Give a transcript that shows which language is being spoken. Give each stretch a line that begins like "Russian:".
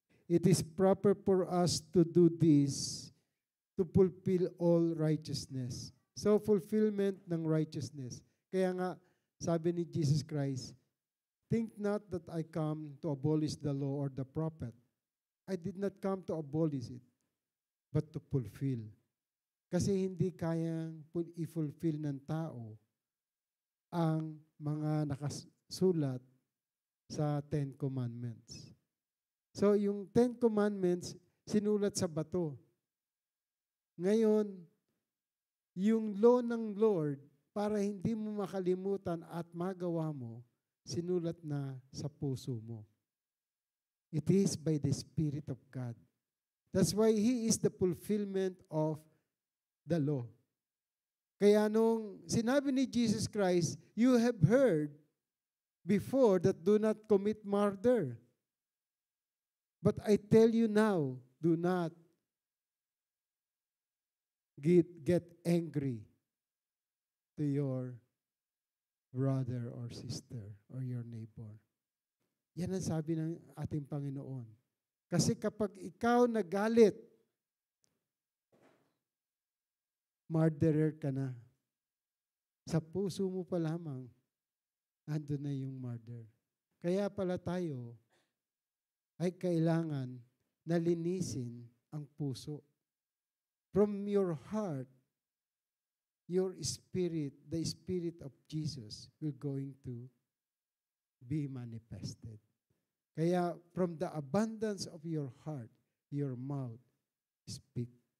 English: It is proper for us to do this to fulfill all righteousness. So, fulfillment ng righteousness.
Filipino: Kaya nga, sabi ni
English: Jesus Christ, think not that I come to abolish the law or the prophet. I did not come to abolish it, but to fulfill.
Filipino: Kasi hindi kayang i-fulfill ng tao ang mga nakasulat sa Ten Commandments. So, yung Ten Commandments, sinulat sa bato. Ngayon, yung law ng Lord, para hindi mo makalimutan at magawa mo, sinulat na sa puso mo.
English: It is by the Spirit of God. That's why He is the fulfillment of the law.
Filipino: Kaya nung sinabi ni Jesus Christ,
English: you have heard before that do not commit murder. But I tell you now, do not get angry to your brother or sister or your neighbor.
Filipino: Yan ang sabi ng ating Panginoon. Kasi kapag ikaw nagalit, murderer ka na. Sa puso mo pa lamang, ando na yung murder. Kaya pala tayo ay kailangan na linisin ang puso.
English: From your heart, your spirit, the Spirit of Jesus will going to be manifested. Kaya from the abundance of your heart, your mouth speaks.